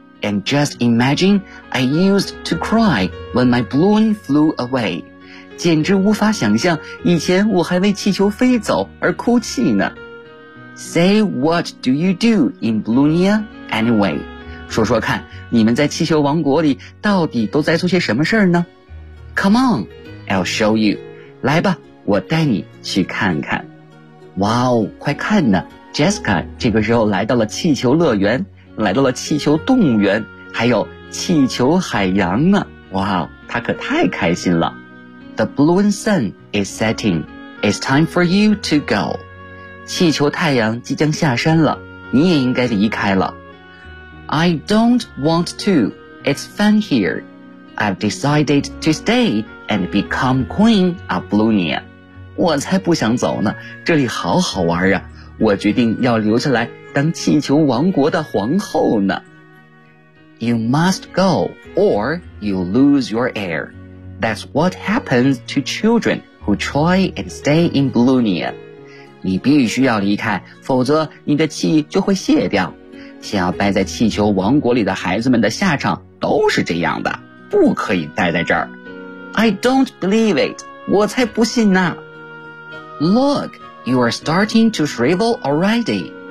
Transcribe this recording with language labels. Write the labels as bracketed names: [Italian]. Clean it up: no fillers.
[English] And just imagine I used to cry when my balloon flew away. [Chinese] 简直无法想象，以前我还为气球飞走而哭泣呢。 [English] Say what do you do in Balloonia anyway? [Chinese] 说说看，你们在气球王国里到底都在做些什么事呢？ [English] Come on, I'll show you. [Chinese] 来吧，我带你去看看。哇哦，快看呢 ,Jessica 这个时候来到了气球乐园，来到了气球动物园，还有气球海洋呢。哇哦，她可太开心了。 [English] The balloon sun is setting. It's time for you to go. [Chinese] 气球太阳即将下山了，你也应该离开了。 [English] I don't want to. It's fun here. I've decided to stay and become queen of Balloonia. [Chinese] 我才不想走呢，这里好好玩啊，我决定要留下来当气球王国的皇后呢。 [English] You must go or you lose your air. That's what happens to children who try and stay in Balloonia. [Chinese] 你必须要离开，否则你的气就会泄掉。想要待在气球王国里的孩子们的下场都是这样的。不可以待在这儿。 [English] I don't believe it. [Chinese] 我才不信呢。 [English] Look, you are starting to shrivel already.